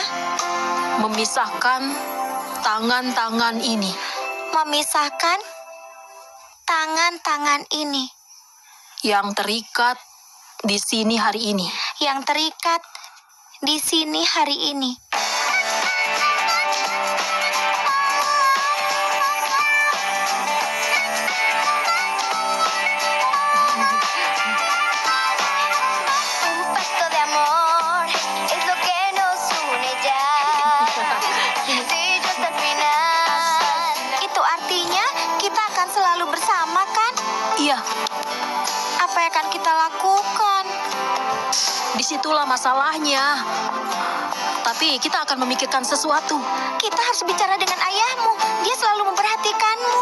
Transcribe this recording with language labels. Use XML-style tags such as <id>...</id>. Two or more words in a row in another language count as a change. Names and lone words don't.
<id>memisahkan tangan-tangan ini. memisahkan tangan-tangan ini Yang terikat di sini hari ini. yang terikat di sini hari ini.</id> <es>Un pacto de amor es lo que nos une ya. Sello hasta el final.</es> <id>Itu artinya kita akan selalu bersama, kan? Iya, Apa yang akan kita lakukan? disitulah masalahnya. Tapi kita akan memikirkan sesuatu. Kita harus bicara dengan ayahmu. Dia selalu memperhatikanmu.</id>